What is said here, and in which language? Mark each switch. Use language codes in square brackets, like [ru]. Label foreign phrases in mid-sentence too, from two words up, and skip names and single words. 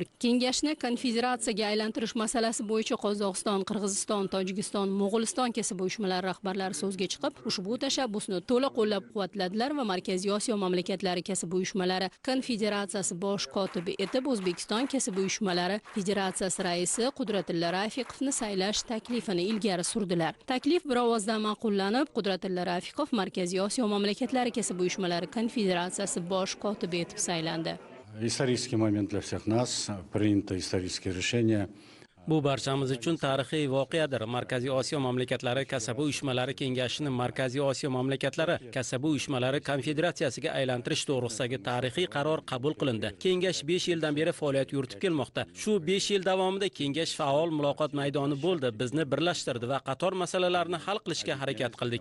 [uz] Kengashni konfederatsiyaga aylantirish masalasi bo'yicha Qozog'iston, Qirg'iziston, Tojikiston, Mo'g'uliston kasaba uyushmalari rahbarlari so'zga chiqib, ushbu tashabbusni to'liq qo'llab-quvvatladilar va Markaziy Osiyo mamlakatlari kasaba uyushmalari konfederatsiyasi bosh kotibi etib O'zbekiston kasaba uyushmalari federatsiyasi raisi Qudratilla Rafiqovni saylash taklifini ilgari surdilar. Taklif bir ovozdan ma'qullanib, Qudratilla Rafiqov Markaziy Osiyo mamlakatlari kasaba uyushmalari konfederatsiyasi bosh kotibi etib saylandi. [ru] Исторический момент для всех нас, принято исторические решения. [uz] Bu barchamiz uchun tarixiy voqeadir. Markaziy Osiyo mamlakatlari kasaba uyushmalari kengashini Markaziy Osiyo mamlakatlari kasaba uyushmalari konfederatsiyasiga aylantirish to'g'risidagi tarixiy qaror qabul qilindi. Kengash 5 yildan beri faoliyat yuritib kelmoqda. Shu 5 yil davomida kengash faol muloqot maydoni bo'ldi, bizni birlashtirdi va qator masalalarni hal qilishga harakat qildik.